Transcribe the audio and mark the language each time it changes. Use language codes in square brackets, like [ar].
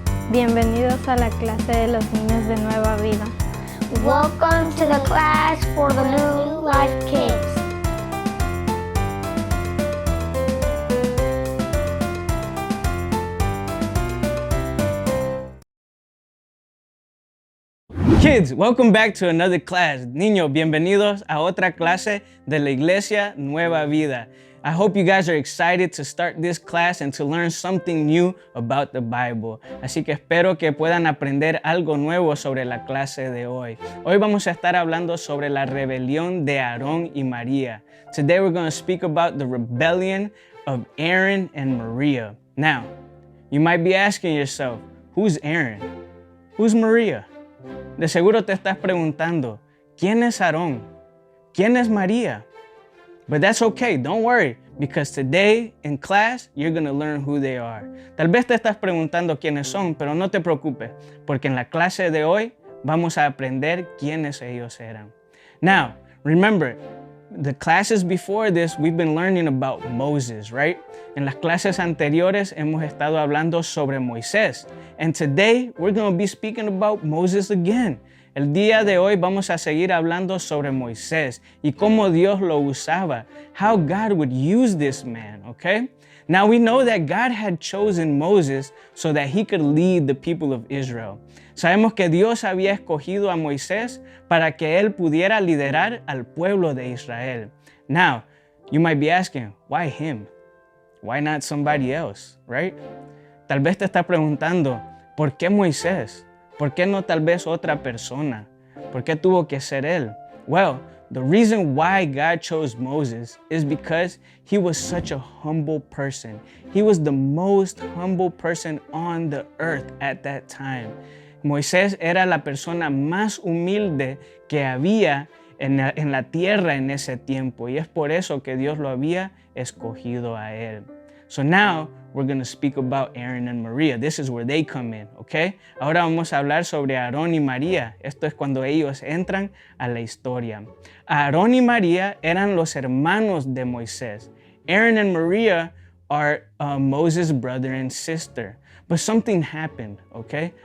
[es] Bienvenidos a la clase de los niños de Nueva Vida. [en] Welcome to the class for the New Life Kids. Kids, welcome back to another class. [es] Niños, bienvenidos a otra clase de la Iglesia Nueva Vida. [en] I hope you guys are excited to start this class and to learn something new about the Bible. [es] Así que espero que puedan aprender algo nuevo sobre la clase de hoy. Hoy vamos a estar hablando sobre la rebelión de Arón y María. [en] Today we're going to speak about the rebellion of Arron and Maria. Now, you might be asking yourself, who's Arron? Who's Maria? [es] De seguro te estás preguntando, ¿quién es Arón? ¿Quién es María? [en] But that's okay, don't worry, because today in class, you're going to learn who they are. [es] Tal vez te estás preguntando quiénes son, pero no te preocupes, porque en la clase de hoy vamos a aprender quiénes ellos eran. [en] Now, remember, the classes before this, we've been learning about Moses, right? [es] En las clases anteriores hemos estado hablando sobre Moisés. [en] And today, we're going to be speaking about Moses again. [es] El día de hoy vamos a seguir hablando sobre Moisés y cómo Dios lo usaba, [en] how God would use this man, okay? Now we know that God had chosen Moses so that he could lead the people of Israel. [es] Sabemos que Dios había escogido a Moisés para que él pudiera liderar al pueblo de Israel. [en] Now, you might be asking, why him? Why not somebody else, right? [es] Tal vez te estás preguntando, ¿por qué Moisés? ¿Por qué no tal vez otra persona? ¿Por qué tuvo que ser él? [en] Well, the reason why God chose Moses is because he was such a humble person. He was the most humble person on the earth at that time. [es] Moisés era la persona más humilde que había en la tierra en ese tiempo, y es por eso que Dios lo había escogido a él. [en] So now we're going to speak about Arron and Maria. This is where they come in, okay? [es] Ahora vamos a hablar sobre Arón y María. Esto es cuando ellos entran a la historia. Arón y María eran los hermanos de Moisés. [en] Arron and Maria are Moses' brother and sister. But something happened, okay?